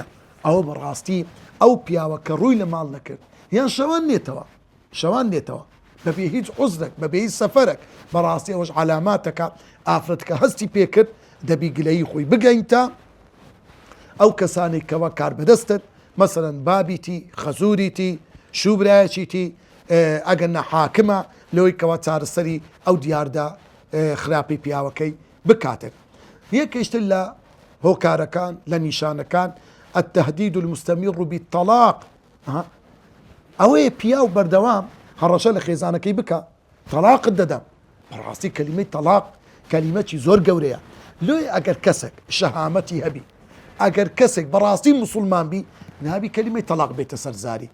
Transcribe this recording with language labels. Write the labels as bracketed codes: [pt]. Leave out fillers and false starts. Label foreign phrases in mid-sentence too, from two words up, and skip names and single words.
[ckb] ئەوە بەڕاستی ئەو پیاوە کە ڕووی لە ماڵ نەکرد یان شەوان نێتەوە بەبێ هیچ عوزرێک بەبێ هیچ سەفەرێک، بەڕاستی ئەوەش علاماتەکە ئافرەتکە هەستی پێکرد دەبی گلەیی خۆی بگەینتە ئەو کەسانی کەوە کار بەدەستن، مەسەلەن بابیتی، خەزوریتی، شوبرایەکیتی، ئەگەر نەحاکمە لەوەی کەوە چارەسەری ئەو دیاردا خراپی پیاوەکەی بکاتن. یەکێشتر لە هۆکارەکان لە نیشانەکان [ar] التهديد المستمر بالطلاق، [ckb] ئەوەیە پیاو بەردەوام هەڕەشە لە خێزانەکەی بکە تەلاقت دەدەم. بەڕاستی کەلیمەی تەلاق کەلیمەی زۆر گەورەیە، لۆی ئەگەر کەسێک شەهامەتی هەبی، ئەگەر کەسێک بەڕاستی موسڵمان بی نابی کەلیمەی تەلاق بێتە سەرزاری.